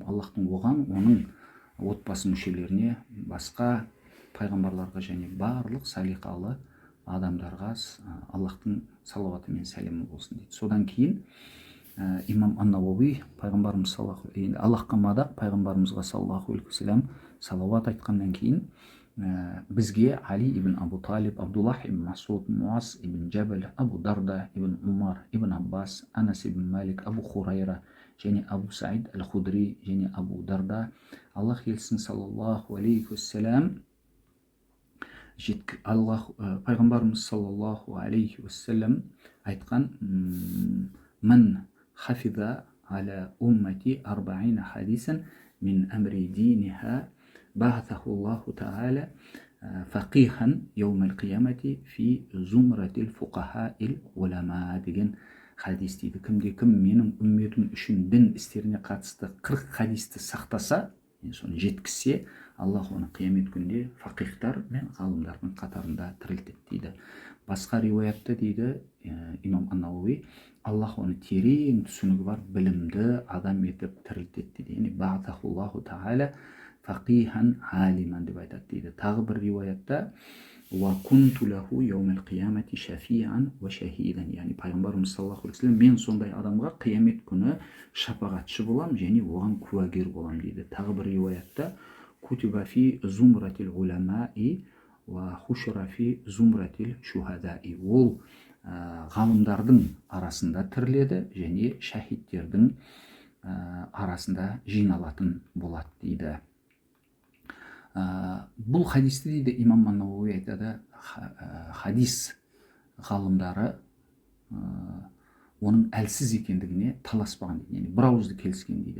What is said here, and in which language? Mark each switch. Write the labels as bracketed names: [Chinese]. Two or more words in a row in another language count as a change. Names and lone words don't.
[Kazakh] Аллахтың оған, оның отбасы мүшелеріне, басқа пайғамбарларға және барлық салиқалы адамдарға Аллахтың салауаты мен сәлемі болсын дейді. Содан кейін имам ан-Науави пайғамбарымыз Аллахқа мадақ, пайғамбарымызға [Arabic] صلى الله عليه وسلم [Kazakh] салауат айтқаннан кейін бізге Али ибн Абу Талиб, Абдуллах ибн Масуд, Муаз ибн Джабал, Абу Дарда ибн Умар, ибн Аббас, Анас ибн Малик, Абу Хурайра және Абу Саид аль-Худри және Абу Дарда, Аллах елшісі [Arabic] صلى الله عليه وسلم пайғамбарымыз صلى الله عليه وسلم айтқан من حفظ على أمتي 40 حديثا من أمر دينها بعثه الله تعالى فقيها يوم القيامة في زمرة الفقهاء والعلماء" [Kazakh] деген хадис дейді. Кімде кім менің үмметім үшін дін істеріне қатысты 40 хадисті сақтаса, соны жеткізсе, Аллах оны қиямет күнде фақихтар мен ғалымдардың қатарында тірілтеді дейді. Басқа риуаятта дейді имам ан-Науави, Аллах оны терең түсінігі бар білімді адам етіп тірілтеді дейді. Яғни [Arabic] بعثه الله تعالى فقيها عالما [Kazakh] деп айтады дейді. Тағы бір риуаятта [Arabic] وكنت له يوم القيامة شفيعا وشهيدا, [Kazakh] яғни пайғамбарымыз [Arabic] صلى الله عليه وسلم [Kazakh] мен сондай адамға қиямет күні шапағатшы болам және оған куәгер болам дейді. Тағы бір риуаятта [Arabic] كتب في زمرة العلماء وحشر في زمرة الشهداء, [Kazakh] ол ғалымдардың арасында тіріледі және шахидтердің арасында жиналатын болады дейді. Бұл хадисті дейді имам ан-Науави айтады, хадис ғалымдары оның әлсіз екендігіне таласпаған дейді, яғни бір ауызды келіскен дейді.